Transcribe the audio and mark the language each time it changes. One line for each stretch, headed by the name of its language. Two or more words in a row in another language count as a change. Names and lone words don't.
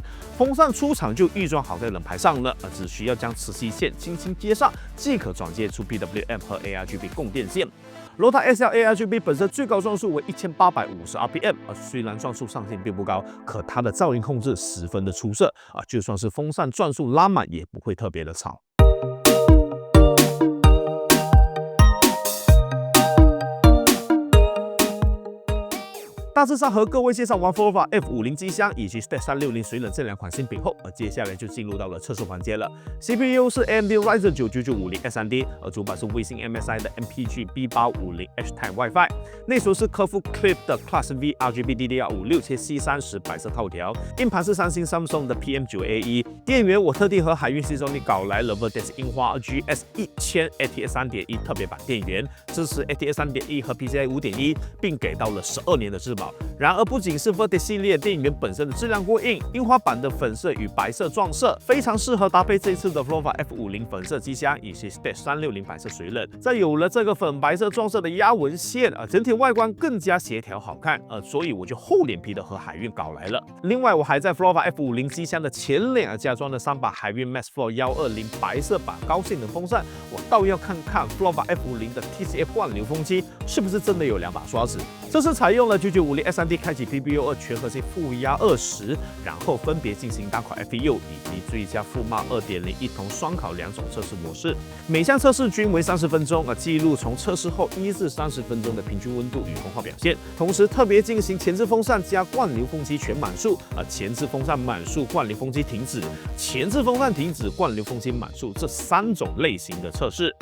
Chinese: 風扇出廠就預裝好在冷排上了，只需要將磁吸線輕輕接上，即可轉接出 PWM 和 ARGB 供電線。Rota SL-ARGB 本身最高轉速為1850 RPM， 雖然轉速上限並不高，可它的噪音控制十分的出色，就算是風扇轉速拉滿也不會特別的吵。大致上和各位介紹完 Flova F50 機箱以及 Stage 360水冷這兩款新品後，接下來就進入到了測試環節了。CPU 是 AMD Ryzen 9 9950 S3D， 主板是微星 MSI 的 MPG B850H Type WiFi， 內存是科夫 Clip 的 Class V RGB DDR5 6/C30 白色套條，硬盤是三星 Samsung 的 PM9A1， 電源我特地和海運 Seasonic 搞來了 Vertex 櫻花 GS 1000 ATX 3.1 特別版電源，支持 ATX 3.1和 PCIe 5.1， 並給到了12年的質保。然而，不僅是 Vertex 系列電源本身的質量過硬，櫻花版的粉色與白色撞色非常適合搭配這次的 Flova F50 粉色機箱以及 Stage 360白色水冷。再有了這個粉白色撞色的壓紋線，整體外觀更加協調好看，所以我就厚臉皮的和海運搞來了。另外，我還在 Flova F50 機箱的前臉加裝了3把海運 Max Flow 120白色版高性能風扇，我倒要看看 Flova F50 的 TCF 灌流風機是不是真的有2把刷子。這次採用了9950 S3D 開啟 PBO2 全核心負壓20，然後分別進行單考 FEU 以及最佳富罵 2.0 一同雙考2種測試模式，每項測試均為30分鐘，記錄從測試後1至30分鐘的平均溫度與功耗表現。同時特別進行前置風扇加灌流風機全滿速，前置風扇滿速，灌流風機停止，前置風扇停止，灌流風機滿速這3種類型的測試。